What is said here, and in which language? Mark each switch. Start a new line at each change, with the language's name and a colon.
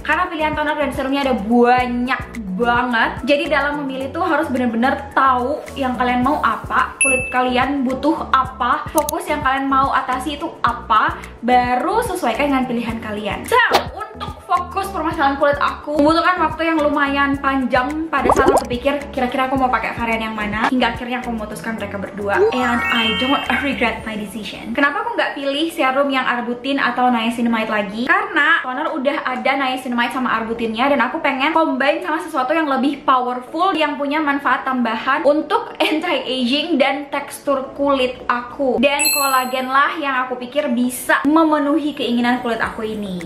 Indonesian: Karena pilihan toner dan serumnya ada banyak banget, jadi dalam memilih tuh harus bener-bener tahu yang kalian mau apa, kulit kalian butuh apa, fokus yang kalian mau atasi itu apa, baru sesuaikan dengan pilihan kalian. So, untuk fokus permasalahan kulit aku membutuhkan waktu yang lumayan panjang pada saat aku pikir kira-kira aku mau pakai varian yang mana, hingga akhirnya aku memutuskan mereka berdua.
English: And I don't regret my decision.
Indonesian: Kenapa aku nggak pilih serum yang arbutin atau niacinamide lagi? Karena toner udah ada niacinamide sama arbutinnya, dan aku pengen combine sama sesuatu yang lebih powerful yang punya manfaat tambahan untuk anti-aging dan tekstur kulit aku. Dan kolagen lah yang aku pikir bisa memenuhi keinginan kulit aku ini.